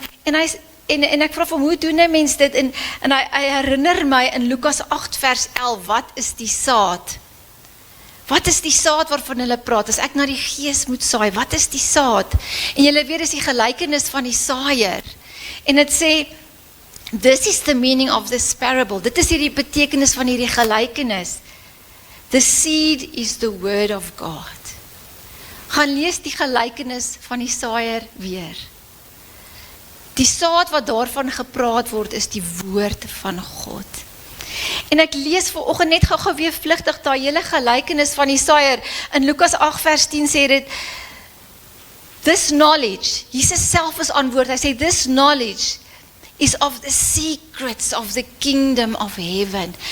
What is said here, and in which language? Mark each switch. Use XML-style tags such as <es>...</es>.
<af>En ek vra van hoe doen 'n mens dit, en hy herinner my in Lukas 8 vers 11, wat is die saad? Wat is die saad waarvan hulle praat? As ek na die gees moet saai, wat is die saad? En julle weet, is die gelykenis van die saaier. En dit sê,</af> <en>this is the meaning of this parable.</en> <af>Dit is hierdie betekenis van hierdie gelykenis.</af> <en>The seed is the word of God.</en> <af>Gaan lees die gelykenis van die saaier weer. Die saad wat daarvan gepraat word, is die woord van God. En ek lees vanoggend net gou weer vlugtig daai hele gelykenis van die saaier. In Lukas 8 vers 10 sê dit,</af> <en>this knowledge,</en> <af>Jesus self is antwoord, hy sê,</af> <en>this knowledge is of the secrets of the kingdom of heaven.</en>